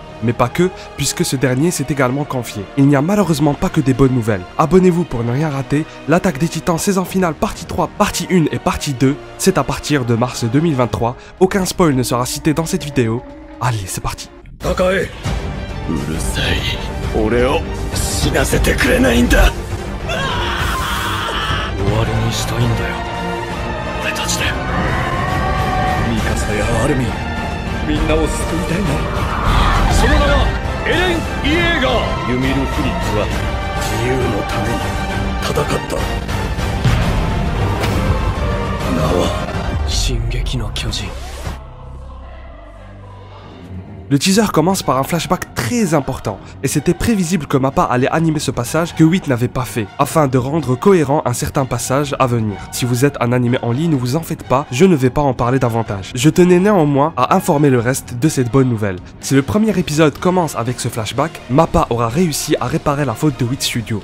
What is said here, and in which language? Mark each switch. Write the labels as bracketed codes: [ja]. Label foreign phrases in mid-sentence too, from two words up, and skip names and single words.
[fr] Mais pas que, puisque ce dernier s'est également confié. Il n'y a malheureusement pas que des bonnes nouvelles. Abonnez-vous pour ne rien rater. L'attaque des Titans saison finale partie 3, partie 1 et partie 2, c'est à partir de mars 2023. Aucun spoil ne sera cité dans cette vidéo. Allez, c'est parti. [ja] Takae, うるさい。俺を死なせてくれないんだ。終わりにしたいんだよ。俺たちで。ミカサやアルミン、みんなを救いたいんだ。その名はエレン・イエーガー。ユミル・フリッツは自由のために戦った。名は進撃の巨人。 [fr] Le teaser commence par un flashback très important, et c'était prévisible que MAPPA allait animer ce passage que 8 n'avait pas fait, afin de rendre cohérent un certain passage à venir. Si vous êtes un animé en ligne, ne vous en faites pas, je ne vais pas en parler davantage. Je tenais néanmoins à informer le reste de cette bonne nouvelle. Si le premier épisode commence avec ce flashback, MAPPA aura réussi à réparer la faute de 8 Studio.